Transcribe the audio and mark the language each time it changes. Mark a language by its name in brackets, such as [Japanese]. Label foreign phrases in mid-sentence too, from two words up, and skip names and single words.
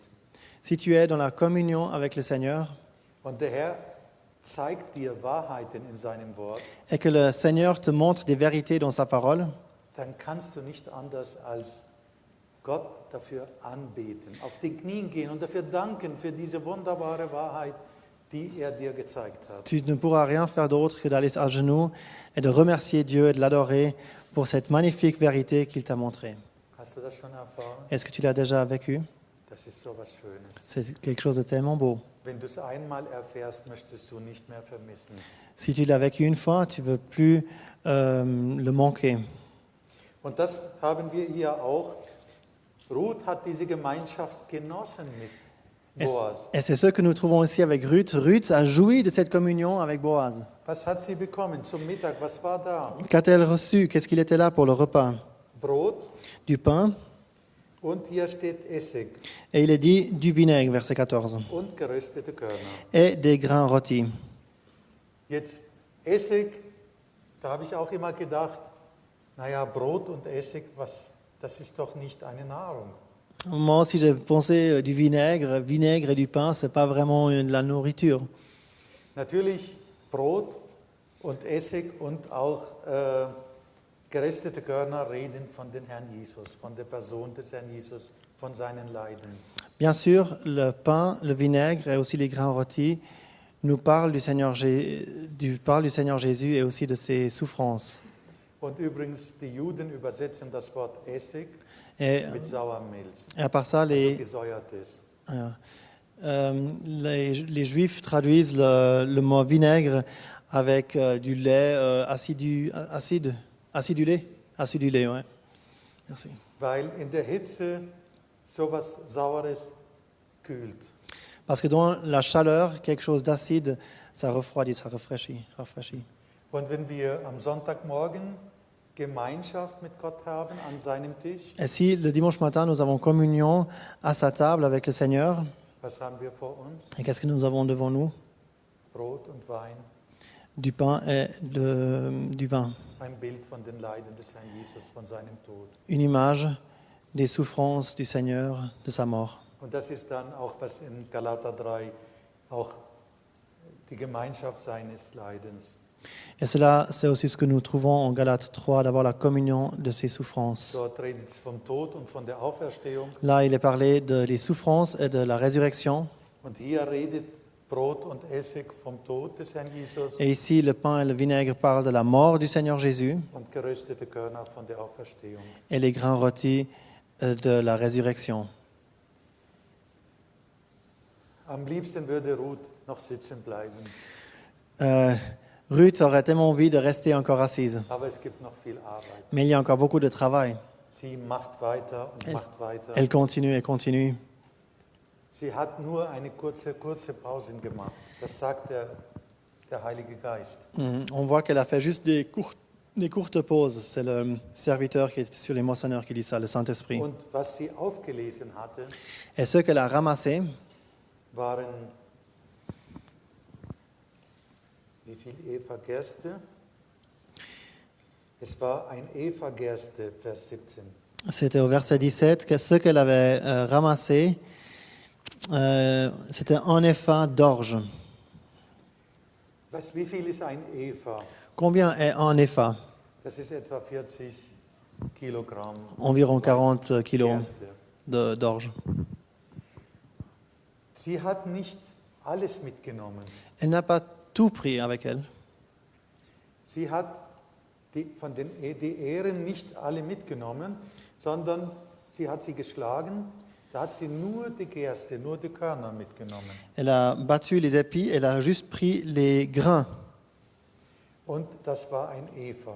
[French] si tu es dans la communion avec le Seigneur [German] und der Herr zeigt dir Wahrheiten in seinem Wort, [French] et que le Seigneur te montre des vérités dans sa parole, [German] dann kannst du nicht anders als Gott dafür anbeten, auf den Knien gehen und dafür danken für diese wunderbare Wahrheit, die er dir gezeigt hat. [French] tu ne pourras rien faire d'autre que d'aller à genoux et de remercier Dieu et de l'adorer pour cette magnifique vérité qu'il t'a montrée. [German] Hast du das schon erfahren? [French] Est-ce que tu l'as déjà vécu? [German] Das ist so was Schönes. [French] C'est quelque chose de tellement beau. [German] Wenn du es einmal erfährst, möchtest du nicht mehr vermissen. [French] Si tu l'as vécu une fois, tu ne veux plus le manquer. [German] Und das haben wir hier auch. Ruth hat diese Gemeinschaft genossen mit Boas. [French] Et c'est ce que nous trouvons aussi avec Ruth. Ruth a joui de cette communion avec Boaz. [German] Was hat sie bekommen zum Mittag? Was war da? [French] Qu'a-t-elle reçu? Qu'est-ce qu'il était là pour le repas? [German] Brot [French] Du pain, [German] und hier steht Essig [French] et il est dit du vinaigre, verset 14, [German] und geröstete Körner. [French] et des grains rôtis. [German] Jetzt Essig, da habe ich auch immer gedacht, naja, Brot und Essig, das ist doch nicht eine Nahrung. [French] Moi aussi, j'ai pensé du vinaigre. Vinaigre et du pain, c'est pas vraiment de la nourriture. [German] Natürlich Brot und Essig und auch geröstete Körner reden von dem Herrn Jesus, von der Person des Herrn Jesus, von seinen Leiden. [French] Bien sûr, le pain, le vinaigre et aussi les grains rôtis nous parlent du Seigneur, du Seigneur Jésus et aussi de ses souffrances. [German] Und übrigens, die Juden übersetzen das Wort Essig [French] Et, [German] mit Sauermilch, [French] et à part ça, [German] also gesäuertes. [French] les Juifs traduisent le mot vinaigre avec du lait acidulé, ouais. Merci. [German] weil in der Hitze sowas Saures kühlt. [French] Parce que dans la chaleur, quelque chose d'acide, ça refroidit, ça rafraîchit. [German] Und wenn wir am Sonntagmorgen Gemeinschaft mit Gott haben an seinem Tisch, [French] Et si le dimanche matin, nous avons communion à sa table avec le Seigneur, [German] was haben wir vor uns? [French] et qu'est-ce que nous avons devant nous? [German] Brot und Wein, [French] Du pain et du vin. [German] ein Bild von den Leiden des Herrn Jesus, von seinem Tod. [French] Une image des souffrances du Seigneur, de sa mort. [German] Und das ist dann auch, was in Galater 3 auch die Gemeinschaft seines Leidens. [French] Et cela, c'est aussi ce que nous trouvons en Galates 3, d'avoir la communion de ses souffrances. [German] Dort redet es vom Tod und von der Auferstehung. [French] Là, il est parlé des souffrances et de la résurrection. [German] Und hier redet Brot und Essig vom Tod des Herrn Jesus [French] Et ici, le pain et le vinaigre parlent de la mort du Seigneur Jésus [German] und geröstete Körner von der Auferstehung. [French] et les grains rôtis de la résurrection. [German] Am liebsten würde Ruth noch sitzen bleiben, [French] Ruth aurait tellement envie de rester encore assise. [German] aber es gibt noch viel Arbeit. [French] Mais il y a encore beaucoup de travail. [German] Sie macht weiter und macht weiter. [French] Elle continue et continue. [German] Sie hat nur eine kurze Pause gemacht. Das sagt der Heilige Geist. [French] On voit qu'elle a fait juste des courtes pauses. C'est le serviteur qui est sur les moissonneurs qui dit ça, le Saint-Esprit. [German] Und was sie aufgelesen hatte, [French] Et ce qu'elle a ramassé, [German] waren wie viel Eva-Gerste? Es war ein Eva-Gerste, Vers 17. [French] c'était au verset 17, que ce qu'elle avait ramassé, c'était un épha d'orge. [German] Wie viel ist ein Eva? [French] Combien est un épha? [German] Das ist etwa 40 Kilogramm. [French] Environ 40 kilos [German] Gerste. [French] d'orge. [German] Sie hat nicht alles mitgenommen. [French] Elle n'a pas tout pris avec elle. [German] Sie hat die Ähren nicht alle mitgenommen, sondern sie hat sie geschlagen. Da hat sie nur die Gerste, nur die Körner mitgenommen. [French] Elle a battu les épis, elle a juste pris les grains. [German] Und das war ein Eva.